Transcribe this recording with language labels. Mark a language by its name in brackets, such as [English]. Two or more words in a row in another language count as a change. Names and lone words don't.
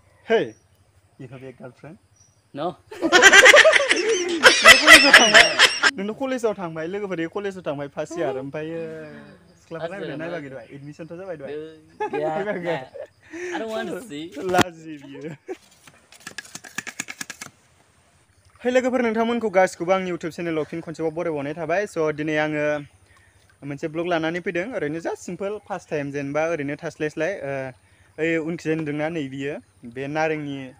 [English] Hey, you have a girlfriend? No. [Bodo] नोंथ' कलेजाव थांबाय लोगोफोर कलेजाव थांबाय [English] first year [Bodo] ओमफ्रायो सिख्लाफोर नायबाय दहाय एडमिसनथ' जाबाय दहाय [English] I don't want to see. [Bodo] लाजि बियो है लोगोफोर नोंथांमोनखौ गासिखौबो आंनि इउटिउब चेनेलाव फिन खनसेबाव बरायबावनाय थाबाय स' दिनै आङो मोनसे ब्लग लानानै फैदों ओरैनो [English] just simple first time [Bodo] जेनेबा ओरैनो थास्लायस्लाय ओइ उनखिजाय नुदोंना नै बियो बे नारेंनि